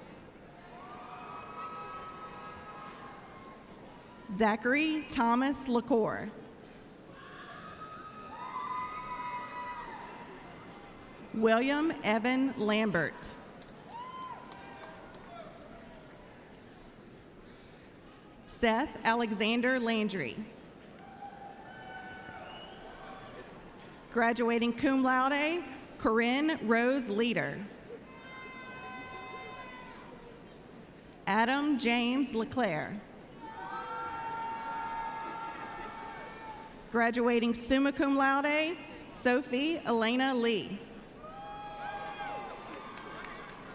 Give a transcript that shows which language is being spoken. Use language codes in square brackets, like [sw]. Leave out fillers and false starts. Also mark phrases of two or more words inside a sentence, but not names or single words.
[en] Zachary Thomas LaCour. William Evan Lambert. Seth Alexander Landry. Graduating [la] cum laude, [en] Corinne Rose Leader. Adam James LeClaire. Graduating [la] summa cum laude, [en] Sophie Elena Lee.